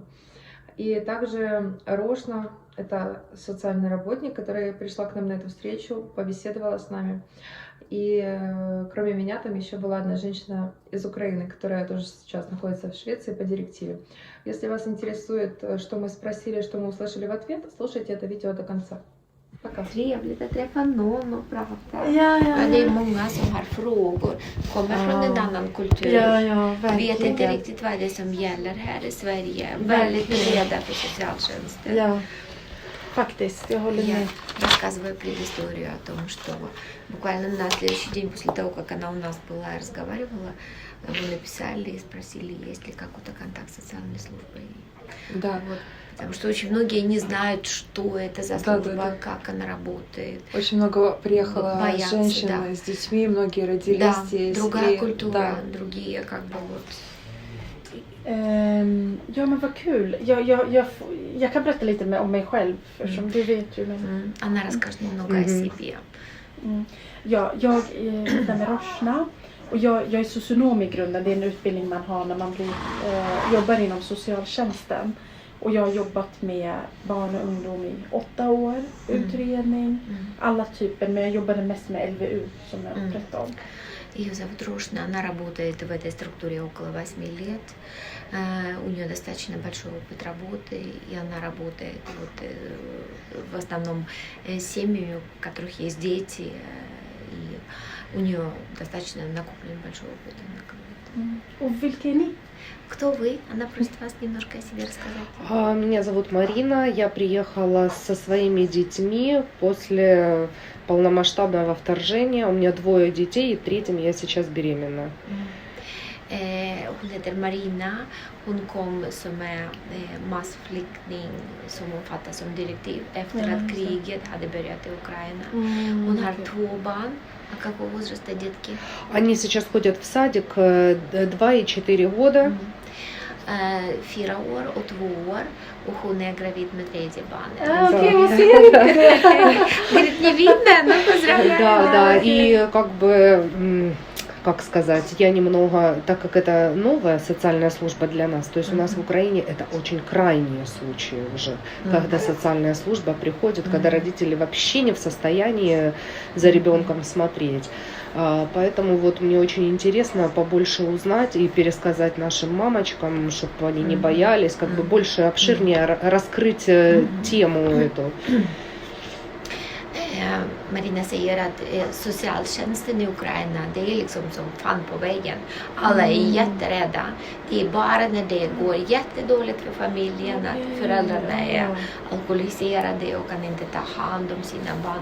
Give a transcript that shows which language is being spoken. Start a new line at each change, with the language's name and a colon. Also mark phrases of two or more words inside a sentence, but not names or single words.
Russian: И также Рошна, это социальный работник, которая пришла к нам на эту встречу, побеседовала с нами. И кроме меня там еще была одна женщина из Украины, которая тоже сейчас находится в Швеции по директиве. Если вас интересует, что мы спросили, что мы услышали в ответ, слушайте это видео до конца. Пока.
Swedish: Trevligt att träffa någon och prata. Ja. Men det är många som har frågor. Kommer från en annan kultur. Ja, Vet inte verkligen. riktigt vad det är som gäller här i Sverige. Väldigt rädda för socialtjänsten. Ja, faktiskt. Jag håller med.
Russian: Рассказываю предысторию о том, что буквально на следующий день после того, как она у нас была и разговаривала, мы написали и спросили, есть ли какой-то контакт с социальной службой. Да, Вот. Потому что очень многие не знают, что это за служба, Да. как она работает. Очень много приехало Боятся, женщин да. с детьми, многие родились Да, здесь. другая и- культура, да. другие как бы вот.
Swedish: Ja, men vad kul. Jag kan berätta lite om mig själv, eftersom du vet ju. Men,
Russian: Она расскажет немного о себе.
Swedish: ja, jag heter med Roshna och jag är socionom i grunden. Det är en utbildning man har när man jobbar inom socialtjänsten. Och jag har jobbat med barn och ungdom i 8 år, utredning, alla typer. Men jag jobbade mest med LVU som jag berättade om.
Russian: Ее зовут Рошна, она работает в этой структуре около 8 лет. У нее достаточно большой опыт работы, и она работает вот, в основном с семьями, у которых есть дети, и у нее достаточно накоплен большой опыт. Она говорит.
Swedish: Och vilka är ni?
Russian: Кто вы? Она просит вас немножко о себе рассказать. Меня зовут Марина. Я приехала со своими детьми после полномасштабного вторжения. У меня 2 детей, и 3-м я сейчас беременна.
Swedish: Hon heter Marina. Hon kom som massflykting som omfattas som direktiv efter att kriget hade börjat i Ukraina. Hon har 2 barn.
Russian: А какого возраста детки? Они сейчас ходят в садик 2 и 4 года.
Swedish: 4 år och 2 år. Och hon är gravid med 3:e barnet. Okej, vad ser ni?
Russian: Говорит, не видно, но поздравляю. Да, и как бы, как сказать, я немного, так как это новая социальная служба для нас, то есть у нас в Украине это очень крайние случаи уже, когда социальная служба приходит, когда родители вообще не в состоянии за ребенком смотреть. Поэтому вот мне очень интересно побольше узнать и пересказать нашим мамочкам, чтобы они не боялись, как бы больше, обширнее раскрыть тему эту.
Swedish: Marina säger att socialtjänsten i Ukraina, det är liksom som fan på väggen. Alla är jätterädda. Det är bara när det går jättedåligt för familjen, att föräldrarna är alkoholiserade och kan inte ta hand om sina barn.